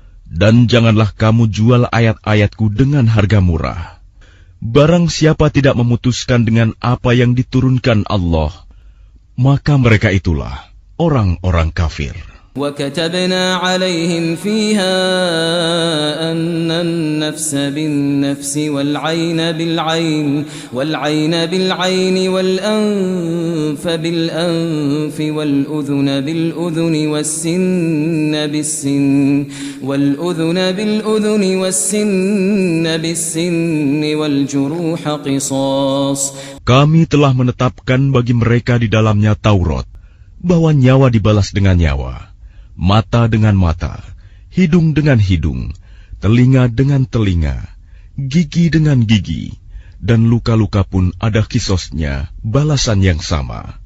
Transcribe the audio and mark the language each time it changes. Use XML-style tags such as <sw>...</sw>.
<id>Dan janganlah kamu jual ayat-ayatku dengan harga murah. Barang siapa tidak memutuskan dengan apa yang diturunkan Allah, maka mereka itulah orang-orang kafir.</id> <ar>وكتبنا عليهم فيها أن النفس بالنفس والعين بالعين والأنف بالأنف والأذن بالأذن والسن بالسن والجروح قصاص.</ar> <id>Kami telah menetapkan bagi mereka di dalamnya Taurat, bahwa nyawa dibalas dengan nyawa, mata dengan mata, hidung dengan hidung, telinga dengan telinga, gigi dengan gigi, dan luka-luka pun ada qisasnya, balasan yang sama.</id>